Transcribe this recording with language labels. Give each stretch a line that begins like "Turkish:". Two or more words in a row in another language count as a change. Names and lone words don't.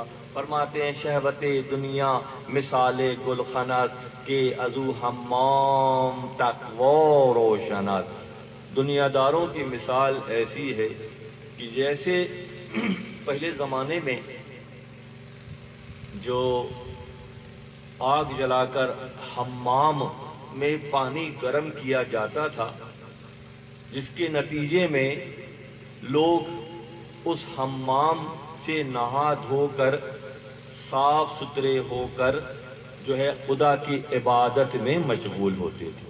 Urdu: فرماتے ہیں
Persian: شہوت دنیا مثال گلخنت کہ ازو حمام تقوا روشنت.
Urdu: دنیا داروں کی مثال ایسی ہے کہ جیسے پہلے زمانے میں جو آگ جلا کر حمام میں پانی گرم کیا جاتا تھا، جس کے نتیجے میں لوگ اس حمام سے نہا دھو کر صاف ستھرے ہو کر جو ہے خدا کی عبادت میں مشغول ہوتے تھے.